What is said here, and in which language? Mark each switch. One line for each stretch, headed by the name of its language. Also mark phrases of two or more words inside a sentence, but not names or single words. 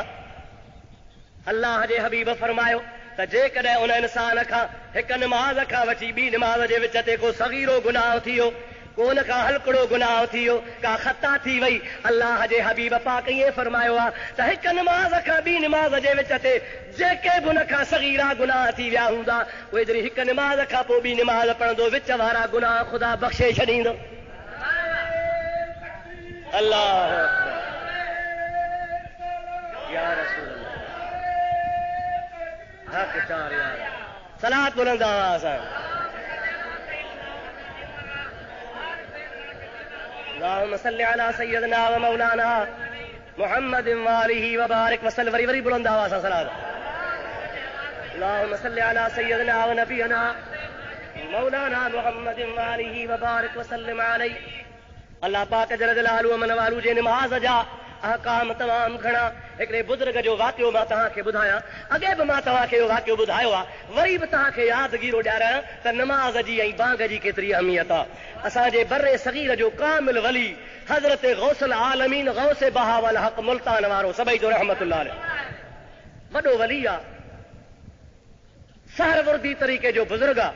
Sindhi: अल्लाह जे हबीब फरमायो त जेकॾहिं उन इंसान खां हिक नमाज़ खां वठी ॿी नमाज़ जे विच ते को सगीरो गुनाह थी वियो, को उन खां हलकड़ो गुनाह थी वियो, का ख़ता थी वई, अल्लाह जे हबीब पाक ईअं फरमायो आहे त हिक नमाज़ खां ॿी नमाज़ जे विच ते जेके बि उन खां सगीरा गुनाह थी विया हूंदा, उहे जॾहिं हिक नमाज़ खां पोइ ॿी नमाज़ पढ़ंदो, विच वारा गुनाह ख़ुदा बख़्शे छॾींदो। अल्लाह या रसूल हक़ चार यार, सलात बुलंद आवाज़ सां।
Arabic: اللهم صل على سيدنا ومولانا محمد وآله وبارك وسلم.
Sindhi: वरी बुलंद आवाज़ सां सलात।
Arabic: اللهم صل على سيدنا ونبينا مولانا محمد وآله وبارك وسلم عليه.
Sindhi: अल्लाह पाक
Arabic: جل جلاله
Sindhi: मन वालू जे नमाज़ जा अहकाम तमाम घणा। हिकिड़े बुज़ुर्ग जो वाक़ियो मां तव्हांखे ॿुधायां, अॻे बि मां तव्हांखे इहो वाक़ियो ॿुधायो आहे, वरी बि तव्हांखे यादगीरो ॾियारां त नमाज़ जी ऐं बांग जी केतिरी अहमियत आहे। असांजे बर्रे सगीर जो कामिल वली हज़रत गौसल आलमीन गौस बहावल हक़ मुल्तान वारो सभई जो
Arabic: رحمة الله عليه
Sindhi: वॾो वली आहे, सहरवर्दी तरीक़े जो बुज़ुर्ग आहे।